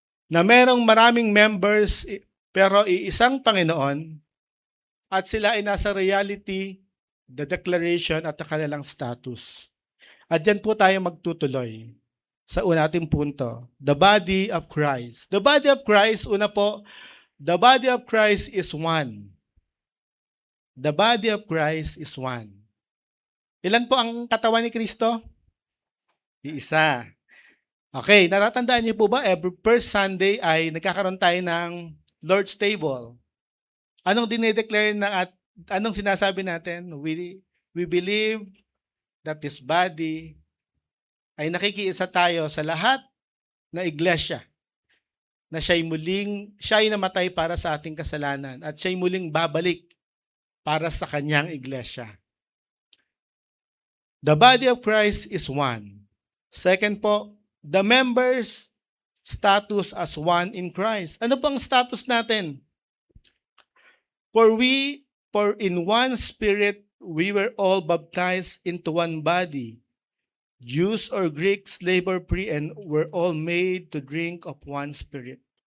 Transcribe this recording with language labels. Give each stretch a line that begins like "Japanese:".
Filipino: Na merong maraming members, pero iisang Panginoon, at sila ay nasa
English: reality, the declaration
Filipino: at the kanilang status. At dyan po tayo magtutuloy sa unating punto,
English: the body of Christ. The body of Christ, una po, the body of Christ is one. The body of Christ is one.
Filipino: Ilan po ang katawan ni Kristo? Iisa. Okay, natatandaan niyo po ba,
English: every first Sunday
Filipino: ay nagkakaroon tayo ng Lord's Table. Anong dinedeclare na at anong sinasabi natin?
English: We believe that this body
Filipino: ay nakikiisa tayo sa lahat na iglesia na siya ay namatay para sa ating kasalanan at siya ay muling babalik para sa kanyang iglesia.
English: The body of Christ is one. Second po, the members' status as one in Christ.
Filipino: Ano pang status natin?
English: For in one spirit we were all baptized into one body, Jews or Greeks, slave or free, and were all made to drink of one spirit.